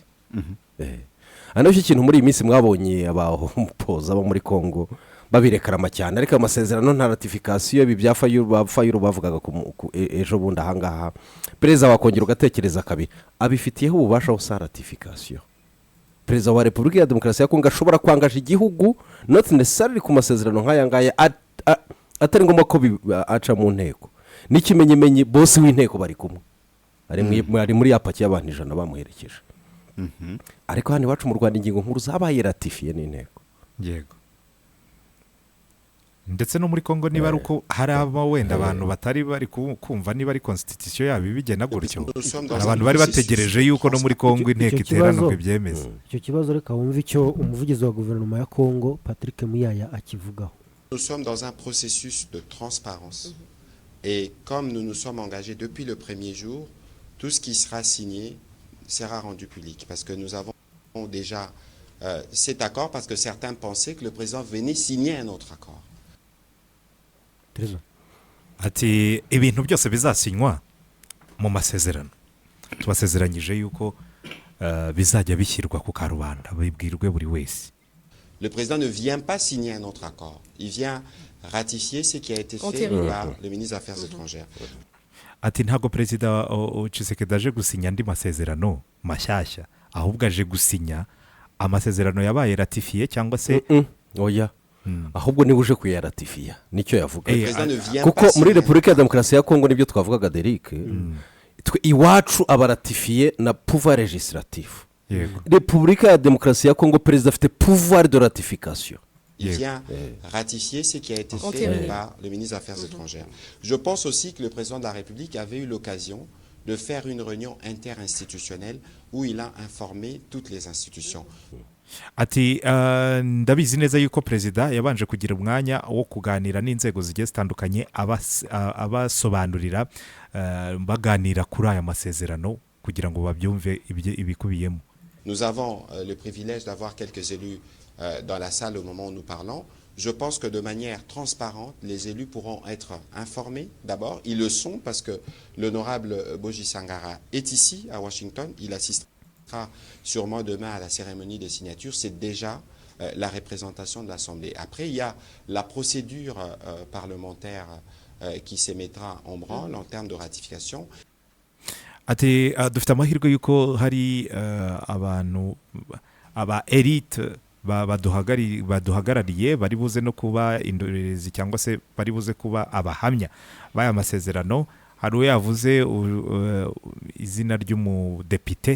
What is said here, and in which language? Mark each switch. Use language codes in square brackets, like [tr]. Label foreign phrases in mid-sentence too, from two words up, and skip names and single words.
[rw] Anacyo kintu muri iyi minsi mwabonye abahoza bo muri Congo babirekarama cyane, ariko amasezerano nta ratification ibi bya Fayulu bavugaga ejo bundi ahangaha. Perezida wakongera ugatekereza kabiri abifitiyeho ububasha busa ratification. Perezida wa Repubulika ya Demokarasi ya Congo ashobora kwangaje igihugu [en] not necessarily [rw] ku masezerano nk'aya ngaya atari ngombwa ko aca mu nteko. N'ikimenyemenye boss w'inteko bari kumwe ari muri yapaki y'abantu 100 bamuherekeje. ariko hano iwacu mu Rwanda ingingo nkuru zabaye ratifiye n'inteko. Yego. Ndetse no muri Congo niba ari uko hari wenda abantu batari bari kumva niba ari constitution yabo ibigena gutyo, abantu bari bategereje yuko no muri Congo inteko iterana ngo ibyemeze. Icyo kibazo reka wumve icyo umuvugizi wa guverinoma ya Congo Patrick Muyaya akivugaho. [fr] Nous sommes dans un processus de transparence et comme nous nous sommes engagés depuis le premier jour, tout ce qui sera signé sera rendu public parce que nous avons déjà cet accord parce que certains pensaient que le président venait signer un autre accord. [rw] Ati ibintu byose bizasinywa mu masezerano tubasezeranyije yuko bizajya bishyirwa ku karubanda bibwirwe buri wese. [fr] Le président ne vient pas signer un autre accord, il vient ratifier ce qui a été fait par le ministre des Affaires étrangères. [rw] Ati ntabwo perezida Tshisekedi aje gusinya andi masezerano mashyashya, ahubwo aje gusinya amasezerano yabaye ratifiye cyangwa se oya ahubwo niba uje kuyaratifiya nicyo yavuga, kuko muri Repubulika ya Demokarasi ya Congo nibyo twavugaga Derek, iwacu abaratifiye na [fr] pouvoir législatif. [rw] Repubulika ya Demokarasi ya Congo perezida afite [fr] pouvoir de ratification. Il vient ratifier ce qui a été fait par le ministre des Affaires étrangères. Je pense aussi que le président de la République avait eu l'occasion de faire une réunion interinstitutionnelle où il a informé toutes les institutions. [rw] Ati ndabizi neza yuko perezida yabanje kugira umwanya wo kuganira n'inzego zigiye zitandukanye abasobanurira baganira kuri aya masezerano kugira ngo babyumve ibikubiyemo. [fr] Nous avons le privilège d'avoir quelques élus dans la salle au moment où nous parlons. Je pense que de manière transparente, les élus pourront être informés. D'abord, ils le sont parce que l'honorable Boji Sangara est ici à Washington. Il assistera sûrement demain à la cérémonie de signature. C'est déjà la représentation de l'Assemblée. Après, il y a la procédure parlementaire qui s'émettra en branle en termes de ratification. [rw] Ati dufite amahirwe yuko hari abantu aba elite baduhagarariye bari buze no kuba indorerezi cyangwa se bari buze kuba abahamya b'aya masezerano. Hari uwo yavuze izina ry'umudepite